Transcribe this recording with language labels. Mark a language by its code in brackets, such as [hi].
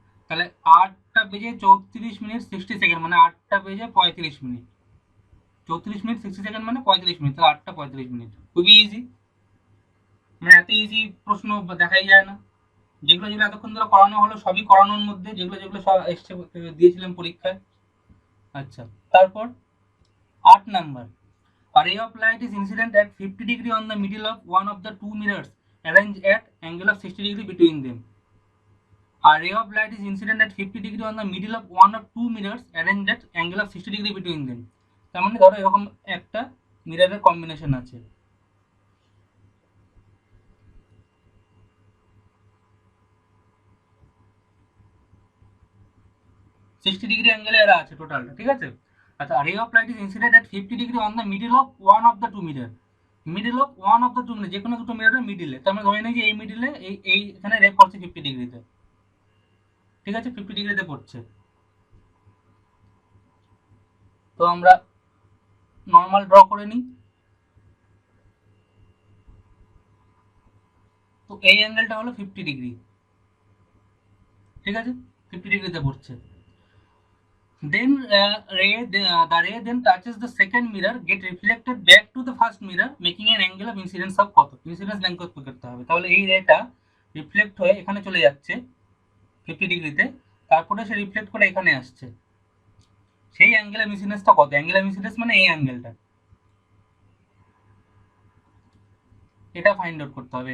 [bn] তাহলে 8টা বেজে 34 minute 60 second মানে 8টা বেজে 35 মিনিট, 34 মিনিট 60 সেকেন্ড মানে 35 মিনিট, তাহলে 8টা 35 মিনিট। খুবই ইজি, মানে এত ইজি প্রশ্ন দেখাই যায় না। যেগুলো যেগুলো এতক্ষণ ধরে করানো হলো সবই করানোর মধ্যে, যেগুলো যেগুলো সব এসছে দিয়েছিলাম পরীক্ষায়। আচ্ছা, তারপর 8 number. [en] A ray of light is incident at 50 degree on the middle of one of the two mirrors arranged at angle of 60 degree between them. A ray of light is incident at 50 degree on the middle of one of two mirrors arranged at angle of 60 degree between them. [bn] তার মানে ধরো এরকম একটা মিররের combination আছে, sixty degree অ্যাঙ্গেলে এরা আছে টোটালটা। ঠিক আছে, [en] আচ্ছা, ray of light is incident at 50 degree on the middle of one of the two mirror. Middle of one of the two mirror, [bn] যে কোনো দুটো মিররের মিডিলে। তো আমরা ধরে নিই যে এই মিডিলে এই এখানে রে পড়ছে 50 ডিগ্রিতে। ঠিক আছে, 50 ডিগ্রিতে পড়ছে। তো আমরা নর্মাল ড্র করে নিই। তো এই অ্যাঙ্গেলটা হলো 50 ডিগ্রি। ঠিক আছে, 50 ডিগ্রিতে পড়ছে। [en] Then the ray then touches the second mirror, get reflected back to the first mirror, making an angle of incidence of [bn] কত? ইনসিডেন্স ব্যাঙ্ক করতে হবে। তাহলে এই রেটা রিফ্লেক্ট হয়ে এখানে চলে যাচ্ছে 50 ডিগ্রিতে, তারপরে সে রিফ্লেক্ট করে এখানে আসছে। সেই অ্যাঙ্গেলের ইনসিডেন্সটা কত? অ্যাঙ্গেলের ইনসিডেন্স মানে এই অ্যাঙ্গেলটা, এটা ফাইন্ড আউট করতে হবে।